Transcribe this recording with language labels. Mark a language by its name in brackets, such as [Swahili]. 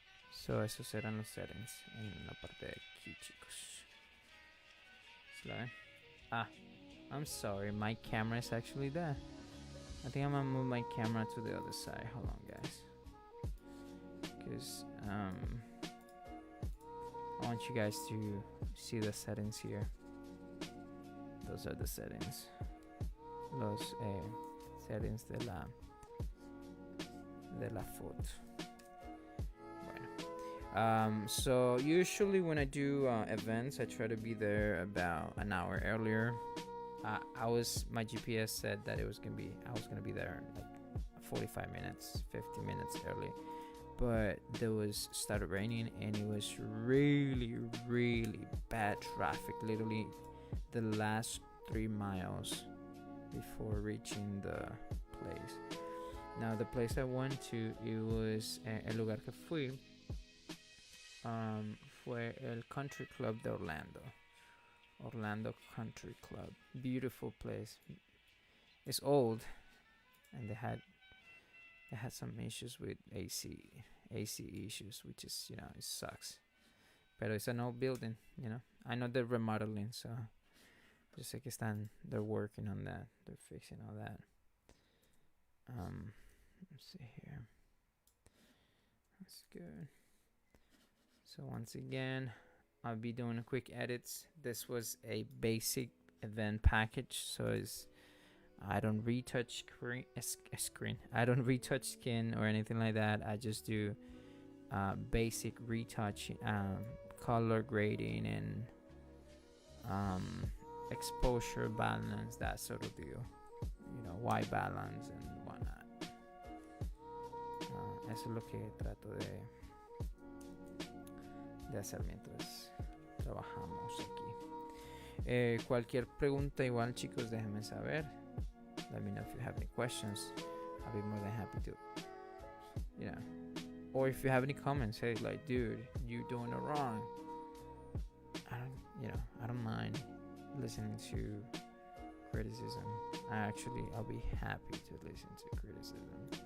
[Spanish] So esos eran los settings en la parte de aquí, chicos. ¿Se la ven? [English] Ah, I'm sorry, my camera is actually there. I think I'm gonna move my camera to the other side. Hold on, guys. Because I want you guys to see the settings here. Those are the settings. [Spanish] Los settings de la foto. [English] Bueno. So usually when I do events, I try to be there about an hour earlier. My GPS said that I was gonna be there like 45 minutes, 50 minutes early, but started raining and it was really, really bad traffic. Literally, the last 3 miles before reaching the place. Now the place I went to, it was [Spanish] el lugar que fui. Fue el Country Club de Orlando Country Club. [English] Beautiful place. It's old, and they had some issues with AC issues, which is, it sucks. But it's an old building, I know they're remodeling, so [Spanish] yo sé que [English] they're working on that. They're fixing all that. Let's see here. That's good. So once again, I'll be doing quick edits. This was a basic event package, so I don't retouch screen. I don't retouch skin or anything like that. I just do basic retouch, color grading, and exposure balance, that sort of deal. White balance and whatnot. [Spanish] Eso es lo que trato de hacer mientras trabajamos aquí. Cualquier pregunta, igual, chicos, déjenme saber. [English] Let me know if you have any questions. I'll be more than happy to, or if you have any comments, hey, like, dude, you doing it wrong. I don't mind listening to criticism. I'll be happy to listen to criticism.